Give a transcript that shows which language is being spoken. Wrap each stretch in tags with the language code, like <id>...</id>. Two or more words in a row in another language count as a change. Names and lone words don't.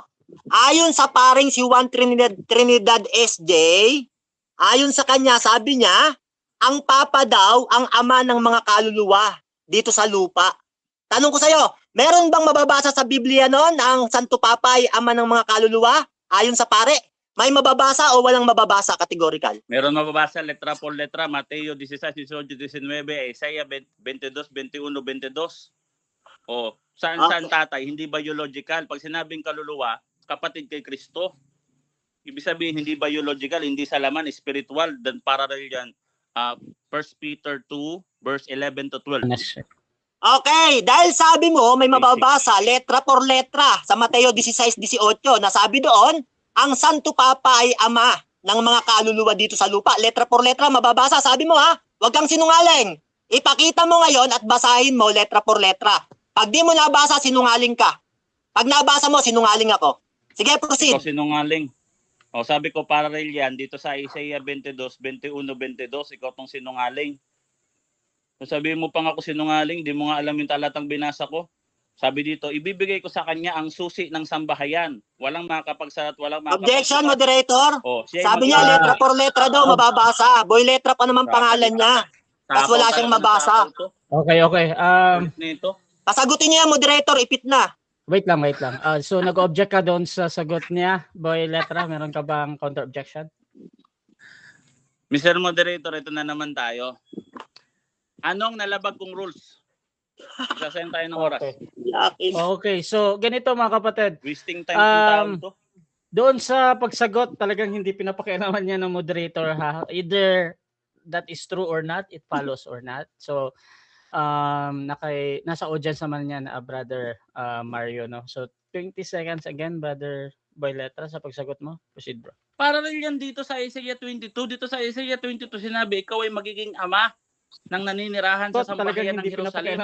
<tl>Ayon sa paring si Juan Trinidad SJ, ayon sa kanya, sabi niya, ang Papa daw ang ama ng mga kaluluwa dito sa lupa. Tanong ko sa iyo, meron bang mababasa sa Biblia noon ang Santo Papa ay ama ng mga kaluluwa? Ayon sa pare, may mababasa o walang mababasa categorical? Meron mababasa</tl> <es>letra por letra,</es> <tl>Mateo 16, 18, 19, Isaiah 22, 21, 22. O, saan tatay? Hindi biological. Pag sinabing kaluluwa, kapatid kay Kristo. Ibig sabihin, hindi biological, hindi sa laman, spiritual, dan parallel yan.</tl> <en>1 Peter 2, verse 11 to 12. Next.</en> <tl>Okay, dahil sabi mo may mababasa</tl> <es>letra por letra</es> <tl>sa Mateo 16:18 na sabi doon, ang Santo Papa ay ama ng mga kaluluwa dito sa lupa.</tl> <es>Letra por letra</es> <tl>mababasa, sabi mo ha. Huwag kang sinungaling. Ipakita mo ngayon at basahin mo</tl> <es>letra por letra.</es> <tl>Pag di mo nabasa, sinungaling ka. Pag nabasa mo, sinungaling ako. Sige, proceed. Ikaw sinungaling. O sabi ko parallel yan dito sa Isaiah 22, 21, 22, ikaw tong sinungaling. So sabihin mo pa nga ako sinungaling, di mo nga alam yung talatang binasa ko. Sabi dito, ibibigay ko sa kanya ang susi ng sambahayan. Walang makakapagsalat, walang makakapagsalat.</tl> <en>Objection, moderator. Oh,</en> <tl>Sabi niya,</tl> <es>letra por letra</es> <tl>daw, mababasa. Boy, letra pa naman pangalan niya. Tapos wala siyang mabasa. Okay. Nito. Pasagutin niya, moderator, ipit na. Wait lang. So nag-object ka doon sa sagot niya, Boy Letra. Meron ka bang counter-objection? Mr. Moderator, ito na naman tayo. Anong nalabag kong rules? Sasayang tayo ng oras. Okay, so ganito mga kapatid.</tl> <en>Wasting time</en> <tl>ng taon to. Doon sa pagsagot, talagang hindi pinapakialaman niya ng moderator ha.</tl> <en>Either that is true or not, it follows or not.</en> <tl>So nasa audience naman niya na Brother Mario, no? So 20 seconds again, Brother Boy Letra, sa pagsagot mo.</tl> <en>Proceed, bro.</en> <tl>Parallel yan dito sa Isaiah 22. Dito sa Isaiah 22 sinabi, ikaw ay magiging ama ng naninirahan sa sambahayan ng Jerusalem.</tl>